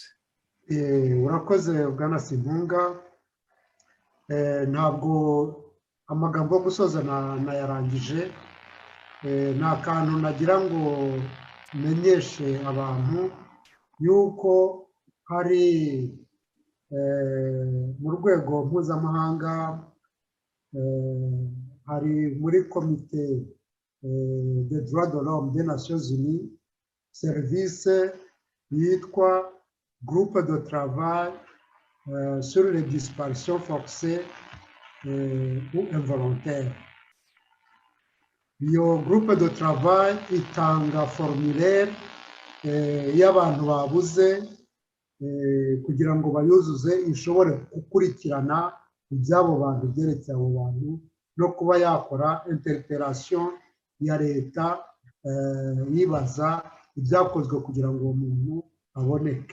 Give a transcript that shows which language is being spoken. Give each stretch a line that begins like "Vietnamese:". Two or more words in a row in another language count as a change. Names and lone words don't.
Kinyarwanda: Urakoze bwana Simpunga, ntabwo amagambo yo gusoza nayarangije, ni akantu nagira ngo menyeshe abantu yuko hari mu rwego mpuzamahanga, hari muri komite
French: de droit de l'homme des Nations Unies
Kinyarwanda: serivisi yitwa
French: groupe de travail sur les disparitions forcées ou involontaires.
Kinyarwanda: Iyo
French: groupe de travail
Kinyarwanda: itanga formulaire y'abantu babuze kugira ngo bayuzuze ishobore gukurikirana iby'abo bantu, byerekeye abo bantu, no kuba yakora interpellation ya leta yibaza ibyakozwe kugira ngo uwo muntu aboneke.